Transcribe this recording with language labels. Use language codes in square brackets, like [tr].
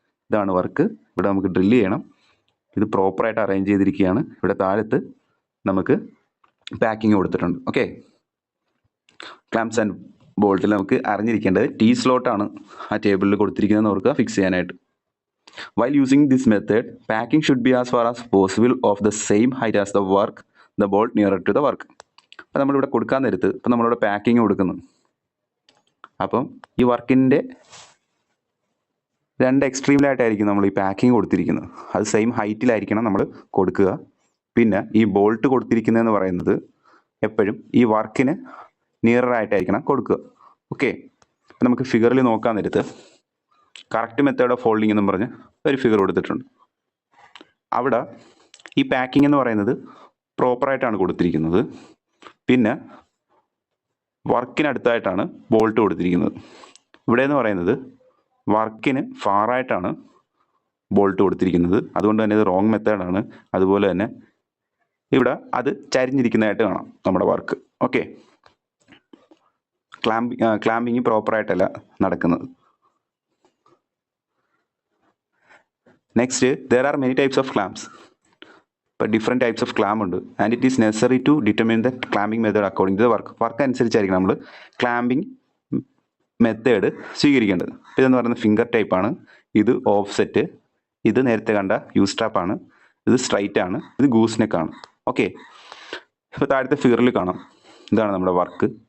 [ml] ഇതാണ് വർക്ക്, ഇവിടെ നമുക്ക് ഡ്രില്ല് ചെയ്യണം. ഇത് പ്രോപ്പറായിട്ട് അറേഞ്ച് ചെയ്തിരിക്കുകയാണ്. ഇവിടെ താഴത്ത് നമുക്ക് പാക്കിങ് കൊടുത്തിട്ടുണ്ട്. ഓക്കെ. [en] clamps and [ml] ബോൾട്ടിൽ നമുക്ക് അറിഞ്ഞിരിക്കേണ്ടത് ടി സ്ലോട്ടാണ് ആ ടേബിളിൽ കൊടുത്തിരിക്കുന്നതെന്ന് ഓർക്കുക ഫിക്സ് ചെയ്യാനായിട്ട്. [en] While using this method, packing should be as far as possible of the same height as the work, the bolt nearer to the work. [ml] അപ്പം നമ്മളിവിടെ കൊടുക്കാൻ നേരത്ത് ഇപ്പം നമ്മളിവിടെ പാക്കിങ് കൊടുക്കുന്നു. അപ്പം ഈ വർക്കിൻ്റെ രണ്ട് എക്സ്ട്രീമിലായിട്ടായിരിക്കും നമ്മൾ ഈ പാക്കിങ് കൊടുത്തിരിക്കുന്നത്. അത് സെയിം ഹൈറ്റിലായിരിക്കണം നമ്മൾ കൊടുക്കുക. പിന്നെ ഈ ബോൾട്ട് കൊടുത്തിരിക്കുന്നതെന്ന് പറയുന്നത് എപ്പോഴും ഈ വർക്കിന് നിയറായിട്ടായിരിക്കണം കൊടുക്കുക. ഓക്കെ, അപ്പം നമുക്ക് ഫിഗറിൽ നോക്കാൻ നേരത്ത് [en] correct method of folding [ml] എന്നും പറഞ്ഞ് ഒരു ഫിഗർ കൊടുത്തിട്ടുണ്ട്. അവിടെ ഈ പാക്കിംഗ് എന്ന് പറയുന്നത് പ്രോപ്പറായിട്ടാണ് കൊടുത്തിരിക്കുന്നത്. പിന്നെ വർക്കിനടുത്തായിട്ടാണ് ബോൾട്ട് കൊടുത്തിരിക്കുന്നത്. ഇവിടെ എന്ന് പറയുന്നത് വർക്കിന് ഫാറായിട്ടാണ് ബോൾട്ട് കൊടുത്തിരിക്കുന്നത്. അതുകൊണ്ട് തന്നെ ഇത് റോങ് മെത്തേഡാണ്. അതുപോലെ തന്നെ ഇവിടെ അത് ചരിഞ്ഞിരിക്കുന്നതായിട്ട് കാണാം നമ്മുടെ വർക്ക്. ഓക്കെ, ക്ലാമ്പിങ് പ്രോപ്പറായിട്ടല്ല നടക്കുന്നത്. [en] Next, there are many types of clamps. But different types of clamp ഉണ്ട്. And it is necessary to determine the clamping method according to the work. [ml] Work അനുസരിച്ചായിരിക്കും നമ്മൾ ക്ലാമ്പിങ് മെത്തേഡ് സ്വീകരിക്കേണ്ടത്. അപ്പോൾ ഇതെന്ന് പറയുന്നത് finger ടൈപ്പാണ്. ഇത് ഓഫ്സെറ്റ്. ഇത് നേരത്തെ കണ്ട യു സ്ട്രാപ്പാണ്. ഇത് സ്ട്രൈറ്റ് ആണ്. ഇത് ഗൂസ് നെക്കാണ്. ഓക്കെ, ഇപ്പോൾ താഴത്തെ ഫിഗറിൽ കാണാം. ഇതാണ് നമ്മുടെ വർക്ക്.